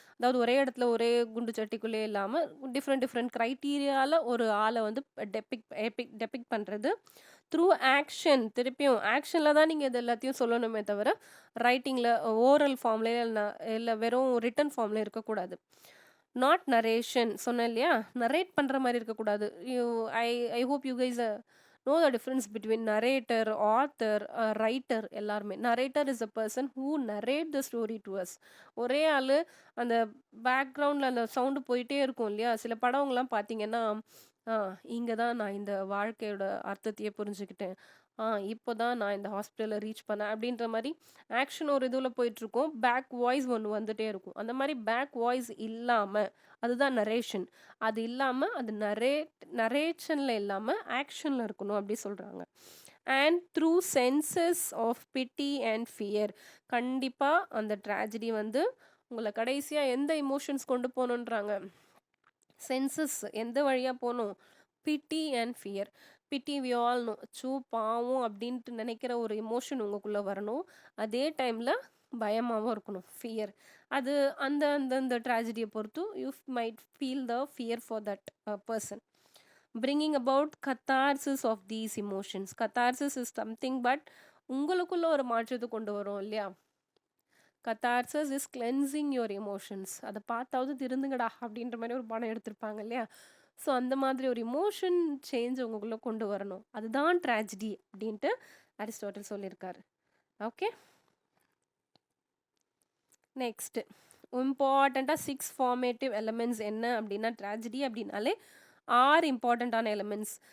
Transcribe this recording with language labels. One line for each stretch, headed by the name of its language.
Tamil: அதாவது ஒரே இடத்துல ஒரே குண்டு சட்டிக்குள்ளே இல்லாமல் டிஃப்ரெண்ட் க்ரைட்டீரியாவில் ஒரு ஆளை வந்து டெபிக் பண்ணுறது. த்ரூ ஆக்ஷன், திருப்பியும் ஆக்ஷனில் தான் நீங்கள் இது எல்லாத்தையும் சொல்லணுமே தவிர ரைட்டிங்கில் ஓரல் ஃபார்மில் இல்லை வெறும் ரிட்டன் ஃபார்மில் இருக்கக்கூடாது. நாட் நரேஷன், சொன்னேன் இல்லையா, நரேட் பண்ணுற மாதிரி இருக்கக்கூடாது.
English: I hope you guys know the difference between narrator, author, writer.
Tamil: எல்லாருமே
English: narrator is a person who narrate the story to us.
Tamil: ஒரே ஆள் அந்த பேக்ரவுண்டில் அந்த சவுண்டு போயிட்டே இருக்கும் இல்லையா. சில படங்கள்லாம் பார்த்தீங்கன்னா இங்கே தான் நான் இந்த வாழ்க்கையோட அர்த்தத்தையே புரிஞ்சுக்கிட்டேன், இப்போ தான் நான் இந்த ஹாஸ்பிட்டலில் ரீச் பண்ணேன் அப்படின்ற மாதிரி ஆக்ஷன் ஒரு இதில் போயிட்டுருக்கோம், பேக் வாய்ஸ் ஒன்று வந்துகிட்டே இருக்கும். அந்த மாதிரி பேக் வாய்ஸ் இல்லாமல், அதுதான் நரேஷன். அது இல்லாமல் அது நரேஷனில் இல்லாமல் ஆக்ஷனில் இருக்கணும் அப்படி சொல்கிறாங்க.
English: And through senses of pity and fear.
Tamil: கண்டிப்பாக அந்த ட்ராஜடி வந்து உங்களை கடைசியாக எந்த இமோஷன்ஸ் கொண்டு போகணுன்றாங்க? சென்சஸ் எந்த வழியாக போகணும்? பிட்டி and fear.
English: pity we all know,
Tamil: சூ பாவம் அப்படின்ட்டு நினைக்கிற ஒரு எமோஷன் உங்களுக்குள்ளே வரணும். அதே டைமில் பயமாகவும் இருக்கணும், ஃபியர். அது அந்த அந்த அந்த ட்ராஜடியை பொறுத்து
English: You might feel the fear for that person. bringing about catharsis of these emotions. Catharsis is something but
Tamil: உங்களுக்குள்ள ஒரு மாற்றத்தை கொண்டு வரும் இல்லையா?
English: catharsis is cleansing your emotions.
Tamil: அதை பார்த்தாவது திருந்துங்கடா அப்படின்ற மாதிரி ஒரு படம் எடுத்திருப்பாங்க இல்லையா? ஸோ அந்த மாதிரி ஒரு இமோஷன் சேஞ்ச் உங்களுக்குள்ள கொண்டு வரணும். அதுதான் ட்ராஜடி அப்படின்ட்டு அரிஸ்டாட்டில் சொல்லியிருக்காரு. ஓகே, நெக்ஸ்ட் இம்பார்ட்டண்ட்டாக 6 ஃபார்மேட்டிவ் எலமெண்ட்ஸ் என்ன அப்படின்னா, ட்ராஜடி அப்படின்னாலே 6 இம்பார்ட்டண்ட்டான எலிமெண்ட்ஸ்.